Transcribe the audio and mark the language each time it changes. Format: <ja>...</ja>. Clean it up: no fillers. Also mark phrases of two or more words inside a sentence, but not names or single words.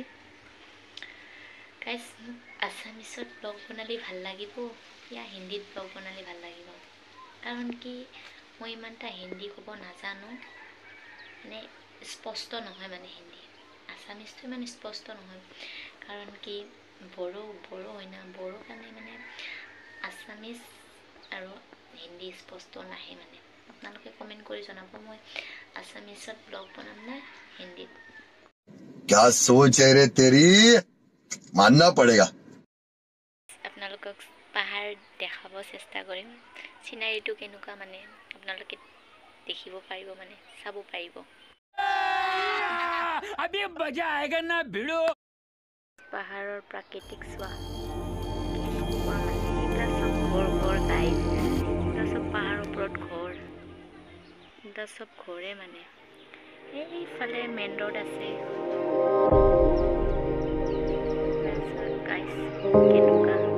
<as>গাইজ, মোক আছামিছত ব্লগ বনালে ভাল লাগিব ইয়া হিন্দীত ব্লগ বনালে ভাল লাগিব, কাৰণ কি মই ইমান এটা হিন্দী ক'ব নাজানো, মানে স্পষ্ট নহয়, মানে হিন্দী আছামিজটো ইমান স্পষ্ট নহয়, কাৰণ কি বড়ো হয় না, বড়ো কাৰণে মানে আছামিজ আৰু হিন্দী স্পষ্ট নাহে। মানে আপোনালোকে কমেণ্ট কৰি জনাব মই আছামিজত ব্লগ বনাম না হিন্দীত।</as> <hi>क्या सोच है रे तेरी, मानना पड़ेगा।</hi> <as>আপোনালোকক পাহাৰ দেখাব চেষ্টা কৰিম, চিনাৰীটো কেনেকুৱা মানে আপোনালোকে দেখিব পাৰিব, মানে চাব পাৰিব।</as> <hi>अभी मजा आएगा ना भिड़ो।</hi> <as>পাহাৰৰ প্ৰাকৃতিক চোৱা কেনেকুৱা, মানে এইবিলাক চব ঘৰ গাইজ, এইবিলাক চব পাহাৰৰ ওপৰত ঘৰ, এইবিলাক চব ঘৰে। মানে এইফালে</as> <en>main road</en> <as>আছে। গাইজ কেনেকুৱা</as>